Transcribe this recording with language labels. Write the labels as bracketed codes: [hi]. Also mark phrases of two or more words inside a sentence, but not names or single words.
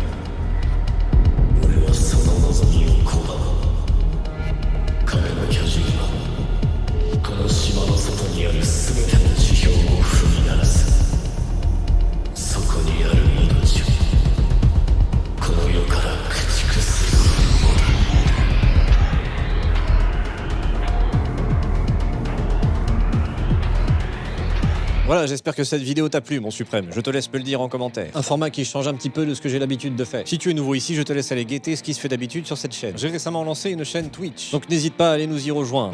[ja] 俺はその望みを拒む。彼の巨人はこの島の外にある全ての地表を踏み鳴らす。そこにある命をこの世から駆逐する。 [fr] Voilà, j'espère que cette vidéo t'a plu, mon suprême. Je te laisse me le dire en commentaire. Un format qui change un petit peu de ce que j'ai l'habitude de faire. Si tu es nouveau ici, je te laisse aller guetter ce qui se fait d'habitude sur cette chaîne. J'ai récemment lancé une chaîne Twitch, donc n'hésite pas à aller nous y rejoindre.